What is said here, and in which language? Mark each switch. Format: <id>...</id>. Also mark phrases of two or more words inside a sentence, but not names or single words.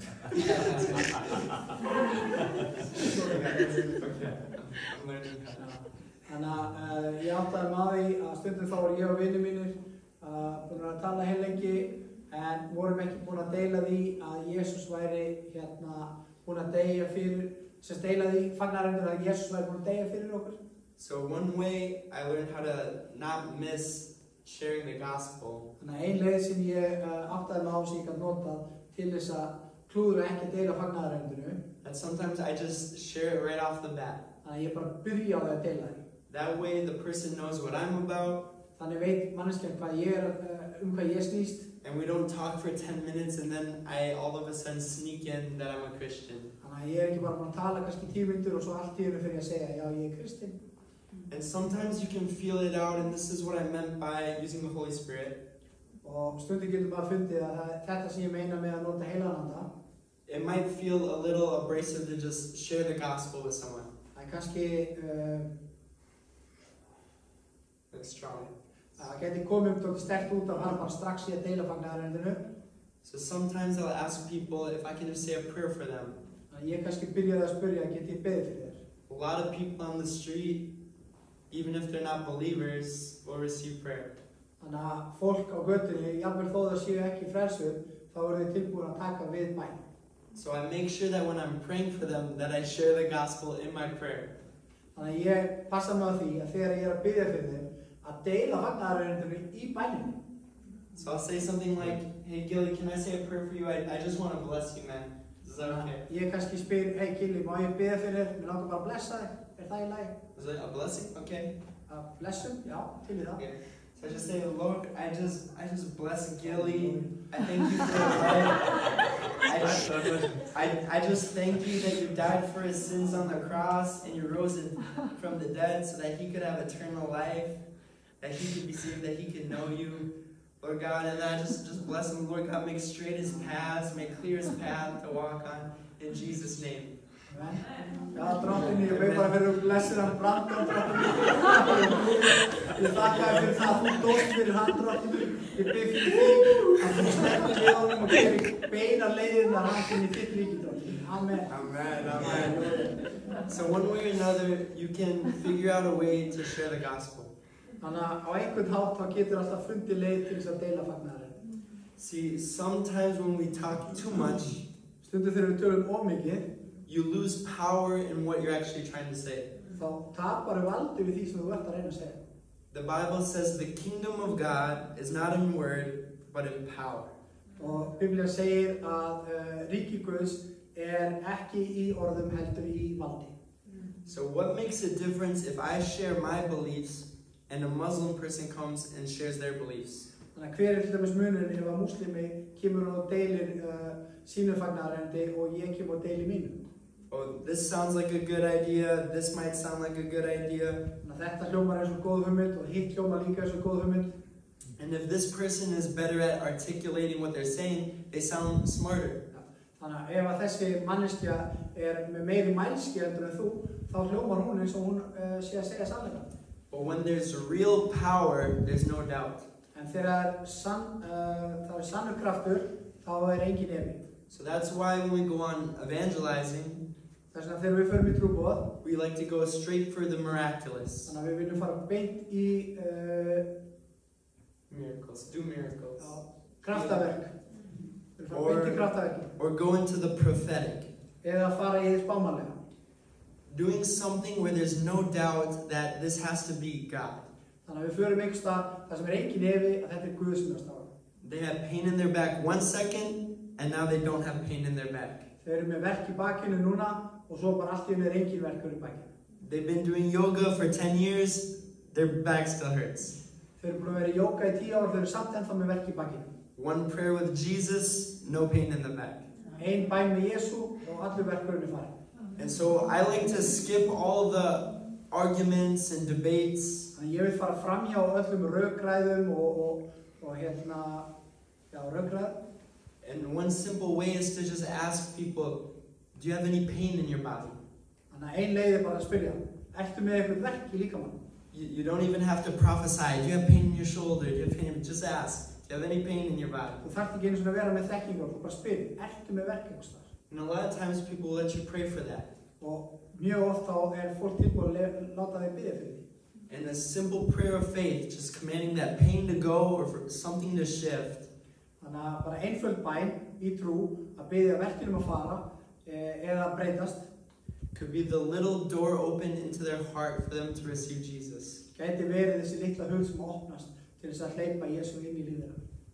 <is>Þannig að ég áttaði mig á því að stundum þá var ég og vinir mínir búin að tala heilengi en vorum ekki búin að deila því að Jesús væri búin að deyja fyrir, sem deila því fagnaðarerindinu að Jesús væri búin að deyja fyrir okkur.</is> <en>So one way I learned how to not miss sharing the gospel.</en> <is>Þannig að ein leið sem ég áttaði mig á sem ég gat notað til þess að klúðra ekki að deila fagnaðarerindinu.</is> <en>That sometimes I just share it right off the bat.</en> <is>Þannig að ég bara byrja á því að deila því.</is> <en>That way the person knows what I'm about.</en> <is>Þannig veit manneskjan hvað hvað ég snýst.</is> <en>And we don't talk for 10 minutes and then I all of a sudden sneak in that I'm a Christian.</en> <is>Þannig að ég ekki bara búin að tala kannski 10 mínútur og svo allt í einu fyrir að segja já ég kristinn.</is> <en>And sometimes you can feel it out, and this is what I meant by using the Holy Spirit.</en> <is>Og stundum getur maður fundið að þetta sem ég meina með að nota heilagan anda.</is> <en>It might feel a little abrasive to just share the gospel with someone.</en> <is>Það kannski</is> <en>That's strong.</en> <is>það geti komið dálítið sterkt út af hann bara strax í að deila fagnaðarerindinu.</is> <en>So sometimes I'll ask people if I can just say a prayer for them.</en> <is>Ég kannski byrjaði að spyrja, get ég beðið fyrir þér?</is> <en>A lot of people on the street, even if they're not believers, will receive prayer.</en> <is>Þannig að fólk á götunni, jafnvel þó það séu ekki frelsuð, þá eru þau tilbúin að taka við bæn.</is> <en>So I make sure that when I'm praying for them, that I share the gospel in my prayer.</en> <is>Þannig að ég passa mig á því að þegar ég að biðja fyrir þeim, að deila fagnaðarerindinu í bæninni.</is> <en>So I'll say something like, hey Gilly, can I say a prayer for you? I just want to bless you, man. Is that okay?</en> <is>Ég kannski spyr, hey Gilly, má ég biðja fyrir þér? Mér langar bara að blessa þig. Það í lagi?</is> <en>Is it a blessing? Okay.</en> <is>Blessum? Já, til í það.</is> <en>Okay. So I just say, Lord, I just bless Gilly. I thank you for his life. I just thank you that you died for his sins on the cross and you rose from the dead so that he could have eternal life, that he could be saved, that he could know you, Lord God. And I just bless him, Lord God, make straight his paths, make clear his path to walk on, in Jesus' name.</en> <is>Já, dróttinni, ég veit bara fyrir blessir hann Brandon, dróttinni. Ég þakka þér fyrir það að þú dóst fyrir hann, dróttinni. Ég bið fyrir því að þú sterkir við honum og gerir beina leiðin að hann finni þitt ríki, dróttinni. Amen. Amen, amen.</is> <en>So one way or another, you can figure out a way to share the gospel.</en> <is>Þannig að á einhvern hátt þá getur alltaf fundið leið til þess að deila fagnaðarinn.</is> <en>See, sometimes when we talk too much,</en> <is>Stundum þegar við tölum of mikið,</is> <en>you lose power in what you're actually trying to say.</en> <is>þá tapar valdi við því sem þú ert að reyna að segja.</is> <en>The Bible says the kingdom of God is not in word, but in power.</en> <is>Og Biblía segir að ríki Guðs ekki í orðum heldur í valdi.</is> <en>So what makes a difference if I share my beliefs and a Muslim person comes and shares their beliefs?</en> <is>Þannig að hver til dæmis munurinn ef að múslimi kemur og deilir sínu fagnaðarendi og ég kemur og deilir mínu?</is> <en>Oh, this sounds like a good idea. This might sound like a good idea.</en> <is>Þannig að þetta hljómar eins og góð hugmynd og hitt hljómar líka eins og góð hugmynd.</is> <en>And if this person is better at articulating what they're saying, they sound smarter.</en> <is>Þannig að ef að þessi manneskja með meiri mælski heldur en þú, þá hljómar hún eins og hún sé að segja sannleikann.</is> <en>But when there's real power, there's no doubt.</en> <is>En þegar það er sannur kraftur, þá engin efi.</is> <en>So that's why when we go on evangelizing,</en> <is>Þess vegna þegar við förum í trúboð,</is> <en>we like to go straight for the miraculous.</en> <is>Þannig að við viljum fara beint í</is> <en>Miracles, do miracles.</en> <is>kraftaverk. Við viljum fara beint í kraftaverki.</is> <en>Or go into the prophetic.</en> <is>Eða fara í þess spámanlega.</is> <en>Doing something where there's no doubt that this has to be God.</en> <is>Þannig að við förum einhvers stað þar sem engin efi að þetta Guð sem er staðar.</is> <en>They had pain in their back 1 second, and now they don't have pain in their back.</en> <is>Þeir eru með verk í bakinu núna og svo bara allt í einu engin verkur í bakinu.</is> <en>They've been doing yoga for 10 years, their back still hurts.</en> <is>Þeir eru búin að vera í jóka í 10 ár, þeir eru samt ennþá með verk í bakinu.</is> <en>One prayer with Jesus, no pain in the back.</en> <is>Ein bæn með Jesú og allur verkurinn er farin.</is> <en>And so I like to skip all the arguments and debates.</en> <is>Þannig ég vil fara framhjá öllum rökræðum og rökræðum.</is> <en>And one simple way is to just ask people, do you have any pain in your body?</en> <is>Þannig að ein leið er bara að spyrja, ertu með eitthvað verk í líkamann?</is> <en>You don't even have to prophesy. Do you have pain in your shoulder? Do you have pain? Just ask. Do you have any pain in your body?</en> <is>Þú þarft ekki einu svona að vera með þekkingu, þú bara spyrir, ertu með verk einhvers staðar?</is> <en>And a lot of times people will let you pray for that.</en> <is>Og mjög oft þá fólk tilbúin að láta þig biðja fyrir því.</is> <en>And a simple prayer of faith, just commanding that pain to go or for something to shift.</en> <is>Þannig að bara einföld bæn í trú að biðja verkinum að fara eða að breytast</is> <en>could be the little door open into their heart for them to receive Jesus.</en> <is>Gæti verið þessi litla hug sem opnast til þess að hleypa Jesú inn í lífið þeirra.</is>